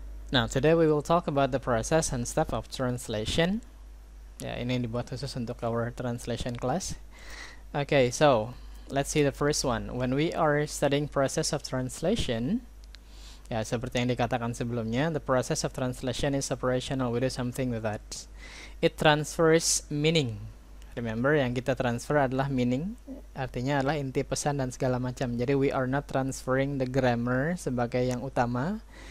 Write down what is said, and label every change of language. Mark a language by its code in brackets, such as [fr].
[en] Now, today we will talk about the process and step of translation. [id] Ya, ini dibuat khusus untuk [en] our translation class. Okay, so let's see the first one. When we are studying process of translation, [id] ya seperti yang dikatakan sebelumnya, [en] the process of translation is operational. We do something with that. It transfers meaning. [id] Remember, yang kita transfer adalah meaning, artinya adalah inti pesan dan segala macam. [en] Jadi we are not transferring the grammar [id] sebagai yang utama.